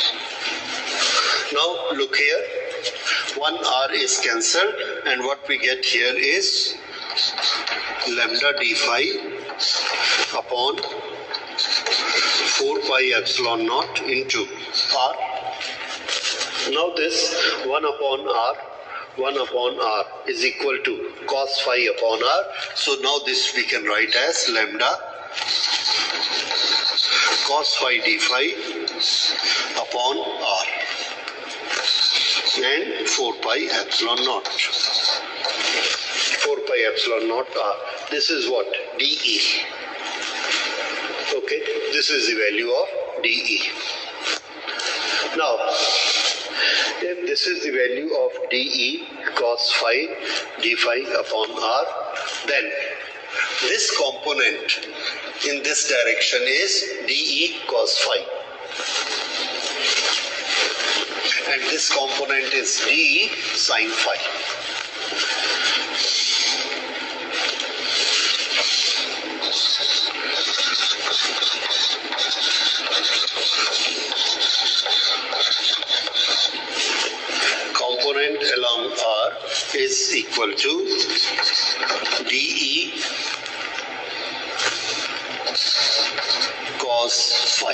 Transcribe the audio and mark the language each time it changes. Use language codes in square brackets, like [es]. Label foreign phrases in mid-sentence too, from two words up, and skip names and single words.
[en] Now look here, 1r is cancelled, and what we get here is lambda d phi upon 4 pi epsilon naught into r. Now this 1 upon r is equal to cos phi upon r. So now this we can write as lambda cos phi d phi upon r and 4 pi epsilon naught. 4 pi epsilon naught r. This is what? dE. Okay, this is the value of dE. Now, if this is the value of dE cos phi d phi upon r, then this component in this direction is dE cos phi, and this component is dE sin phi. Component along R is equal to dE cos phi.